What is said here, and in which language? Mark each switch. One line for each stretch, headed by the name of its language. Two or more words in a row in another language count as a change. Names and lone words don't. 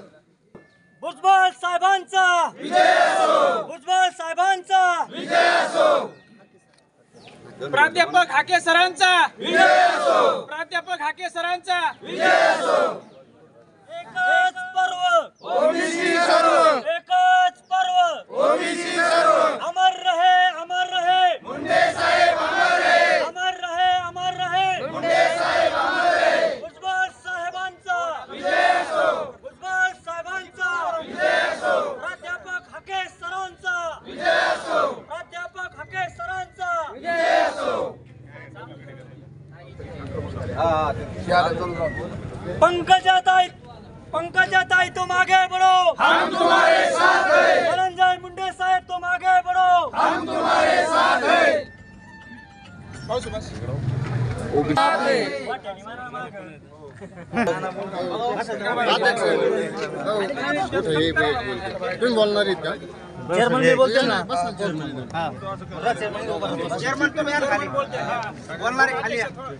Marathi: भुजबळ साहेबांचा विजय असो, भुजबळ साहेबांचा विजय असो, प्राध्यापक हाके सरांचा विजय असो, प्राध्यापक हाके सरांचा विजय असो। एकच पर्व ओबीसी सर्व, एकच पर्व ओबीसी सर्व।
Hindi: अमर रहे, अमर रहे मुंडे साहेब, अमर रहे, अमर रहे, अमर रहे मुंडे साहेब, अमर रहे।
Marathi: भुजबळ साहेबांचा विजय असो, भुजबळ साहेबांचा विजय असो, प्राध्यापक हाके सरांचा विजय असो, प्राध्यापक हाके सरांचा विजय असो।
Hindi: पंकजाताई तुम आगे बढ़ो, हम तुम्हारे साथ हैं। धनंजय मुंडे साहेब तुम आगे बढ़ो, हम तुम्हारे साथ हैं।
Marathi: तुम्ही बोलणार आहेत का? चेअरमन मी बोलते ना, चेअरमन तुम्ही या खाली बोलते, बोलणार आहे खाली या।